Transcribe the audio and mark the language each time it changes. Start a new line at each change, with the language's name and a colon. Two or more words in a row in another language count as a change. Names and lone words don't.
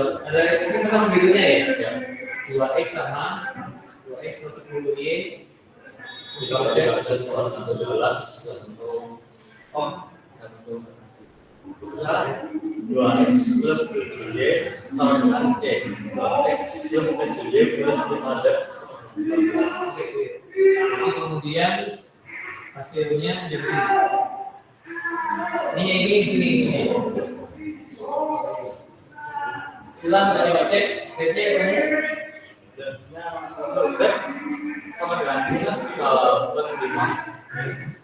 Indonesian: Ada ini pesanan berikutnya ya. 2X sama 2X plus 10Y. Ditambah 11. Oh, 2x plus 7y sama dengan y. 2x plus 7y plus 5z. Jadi kemudian hasilnya jadi ini di sini. Ulang dari batek, Z-nya kamu Z-nya untuk z sama dengan minus 5.